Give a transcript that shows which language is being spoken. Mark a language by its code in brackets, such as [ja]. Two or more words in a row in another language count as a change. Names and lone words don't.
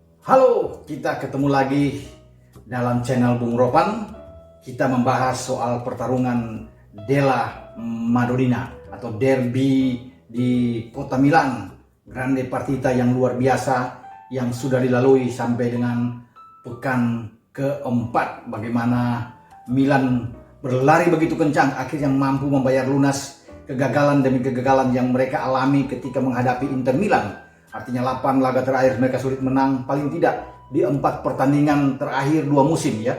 [id] Halo, kita ketemu lagi dalam channel Bung Ropan. Kita membahas soal pertarungan [it] della Madonnina [id] atau derby di kota Milan. [it] Grande partita [id] yang luar biasa yang sudah dilalui sampai dengan pekan keempat. Bagaimana Milan berlari begitu kencang, akhirnya mampu membayar lunas kegagalan demi kegagalan yang mereka alami ketika menghadapi Inter Milan. Artinya 8 laga terakhir mereka sulit menang, paling tidak di 4 pertandingan terakhir 2 musim ya.